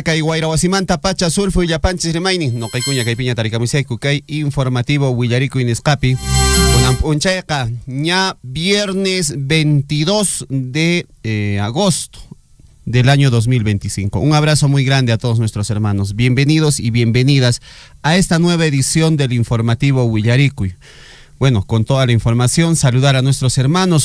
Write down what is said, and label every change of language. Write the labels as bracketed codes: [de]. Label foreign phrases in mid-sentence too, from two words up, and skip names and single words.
[qu] kay wayrawasimanta pacha sulfu illapanchis rimaynin noqaykuña kaypiña tarikamusayku kay informativo Willaricui nisqapi kunan p'unchayqa ña [es] viernes 22 de agosto del año 2025. Un abrazo muy grande a todos nuestros hermanos. Bienvenidos y bienvenidas a esta nueva edición del informativo Willaricui. Bueno, con toda la información, saludar a nuestros hermanos.